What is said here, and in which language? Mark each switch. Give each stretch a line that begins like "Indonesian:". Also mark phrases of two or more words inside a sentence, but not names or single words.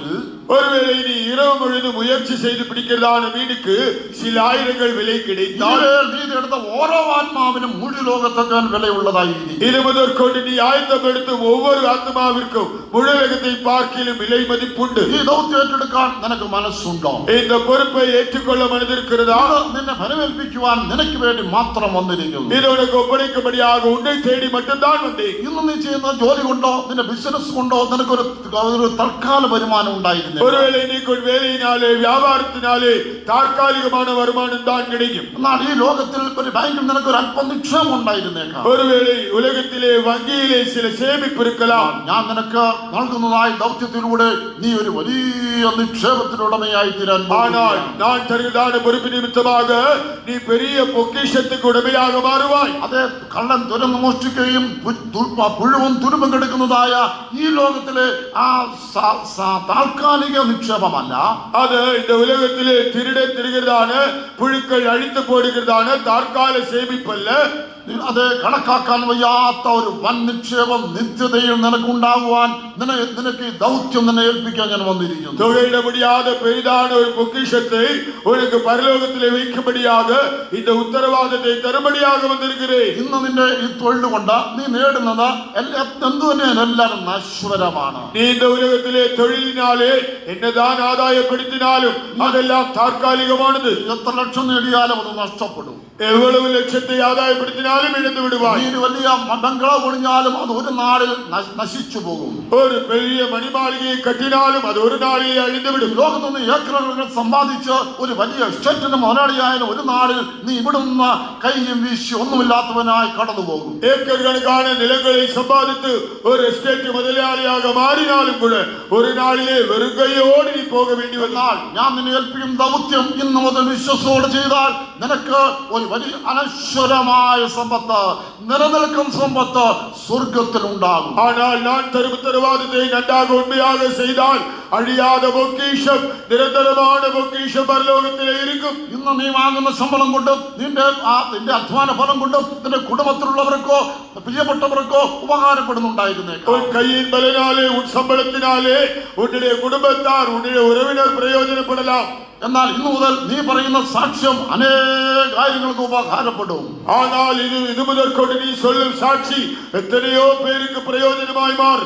Tamil: ஒருவேளை நீ இரவு முழுதும் முயற்சி செய்து பிடிக்கிறதான மீனுக்கு சில ஆயிரங்கள் விலை கிடைத்தால்,
Malayalam: നീ എടുത്ത ഓരോ ആത്മാവിനും മുഴു ലോകത്തേക്കാൾ വിലയുള്ളതായിരിക്കും.
Tamil: இது முதற்கொண்டு நீ ஆயத்தப்படுத்தும் ஒவ்வொரு ஆத்மாவிற்கும் முழுவகத்தை பார்க்கிலும் விலை மதிப்புண்டு.
Malayalam: ഈ ദൗത്യം ഏറ്റെടുക്കാൻ നിനക്ക് മനസ്സുണ്ടോ?
Tamil: இந்த பொறுப்பை ஏற்றுக்கொள்ள மனதிருக்கிறதா?
Malayalam: നിന്നെ ഫലമേൽപ്പിക്കുവാൻ നിനക്ക് വേണ്ടി മാത്രം വന്നിരിക്കുന്നു.
Tamil: இது உனக்கு ஒப்படைக்கும்படியாக உன்னை தேடி மட்டும்தான் வந்தேன்.
Malayalam: ഇന്ന് നീ ചെയ്യുന്ന ജോലി കൊണ്ടോ നിന്റെ ബിസിനസ് കൊണ്ടോ നിനക്കൊരു തൽക്കാല വരുമാനം ഉണ്ടായിരുന്നു.
Tamil: ஒருவேளை நீ வேலையினாலே வியாபாரத்தினாலே தற்காலிகமான வருமானம் தான் கிடைக்கும்.
Malayalam: എന്നാൽ ഈ ലോകത്തിൽ ഒരു ബാങ്കിൽ നിനക്കൊരു അല്പം നിക്ഷേപം ഉണ്ടായിരുന്നേക്കാം.
Tamil: ஒருவேளை உலகத்திலே வங்கியிலே சில சேமிப்பு இருக்கலாம்.
Malayalam: ഞാൻ നിനക്ക് നൽകുന്നതായ ദൗത്യത്തിലൂടെ നീ ഒരു വലിയ നിക്ഷേപത്തിനുടമയായി തീരാൻ.
Tamil: ஆனால் நான் தருகிறதான பொறுப்பு நிமித்தமாக நீ பெரிய பொக்கிஷத்துக்கு உடமையாக மாறுவாய்.
Malayalam: അതേ കള്ളൻ തുരന്ന് മോഷ്ടിക്കുകയും പുഴുവും തുരുമ്പും കെടുക്കുന്നതായ ഈ ലോകത്തിലെ ആ താൽക്കാലിക താൽക്കാലിക നിക്ഷേപമല്ല.
Tamil: அது இந்த உலகத்திலே திருட திருகிறதான புழுக்கள் அழித்து போடுகிறதான தற்கால சேமிப்பல்ல.
Malayalam: അത് കണക്കാക്കാൻ വയ്യാത്ത ഒരു വൻ നിക്ഷേപം നിത്യതയിൽ നിനക്കുണ്ടാകുവാൻ നിനക്ക് ഈ ദൗത്യം നിന്നെ ഏൽപ്പിക്കാൻ ഞാൻ വന്നിരിക്കുന്നു.
Tamil: தொகையிட முடியாத பெரிதான ஒரு பொக்கிஷத்தை உனக்கு பரலோகத்திலே வைக்கும்படியாக இந்த உத்தரவாதத்தை தரும்படியாக வந்திருக்கிறேன்.
Malayalam: ഇന്ന് നിന്റെ ഈ തൊഴിൽ കൊണ്ട് നീ നേടുന്നത് എന്തു തന്നെയാണ് എല്ലാവരും നശ്വരമാണ്.
Tamil: நீ இந்த உலகத்திலே தொழிலினாலே என்னதான் ஆதாயப்படுத்தினாலும் அதெல்லாம் தற்காலிகமானது.
Malayalam: എത്ര ലക്ഷം നേടിയാലും അത് നഷ്ടപ്പെടും.
Tamil: எவ்வளவு லட்சத்தை ஆதாயப்படுத்தினாலும் இழந்து விடுவாய்.
Malayalam: നീ വലിയ ബംഗ്ലാവ് പണിഞ്ഞാലും അത് ഒരു നാളിൽ നശിച്ചു പോകും.
Tamil: ஒரு பெரிய மணிமாளிகையை கட்டினாலும் அது ஒரு நாளிலே அழிந்து விடும்.
Malayalam: ലോകത്തുനിന്ന് ഏക്കറുകൾ സമ്പാദിച്ച് ഒരു വലിയ എസ്റ്റേറ്റിന് മുതലാളിയായാലും ഒരു നാളിൽ നീ ഇവിടുന്ന് കൈയും വീശി ഒന്നുമില്ലാത്തവനായി കടന്നു പോകും.
Tamil: ஏக்கர் கணக்கான நிலங்களை சம்பாதித்து ஒரு எஸ்டேட் முதலாளியாக மாறினாலும் கூட ஒரு நாளிலே வெறும் கையோடு நீ போக வேண்டி
Malayalam: എന്നാൽ ഞാൻ നിന്നെ ഏൽപ്പിക്കും ദൗത്യം ഇന്ന് മുതൽ വിശ്വസോടെ ചെയ്താൽ നിനക്ക് ഒരു വലിയ അനശ്വരമായ സമ്പത്ത്, നിലനിൽക്കുന്ന സമ്പത്ത് സ്വർഗത്തിൽ ഉണ്ടാകും.
Tamil: ஆனால் நான் தரும் உத்தரவாதத்தை நன்றாக உண்மையாக செய்தால் அழியாத பொக்கிஷம், நிரந்தரமான பொக்கிஷம் பரலோகத்திலே இருக்கும்.
Malayalam: ഇന്ന് നീ വാങ്ങുന്ന ശമ്പളം കൊണ്ടും നിന്റെ അധ്വാന ഫലം കൊണ്ടും നിന്റെ കുടുംബത്തിലുള്ളവർക്കോ പ്രിയപ്പെട്ടവർക്കോ ഉപകാരപ്പെടുന്നുണ്ടായിരുന്നേക്കാം.
Tamil: உன் கையின் பலனாலே உன் சம்பளத்தினாலே உன்னுடைய குடும்பத்தார் உன்னுடைய உறவினர் பிரயோஜனப்படலாம்.
Malayalam: എന്നാൽ ഇന്നു മുതൽ നീ പറയുന്ന സാക്ഷ്യം അനേക കാര്യങ്ങൾക്ക് ഉപകാരപ്പെടും.
Tamil: ஆனால் இது முதற்கொண்டு நீ சொல்லும் சாட்சி எத்தனையோ பேருக்கு பிரயோஜனமாய் மாறும்.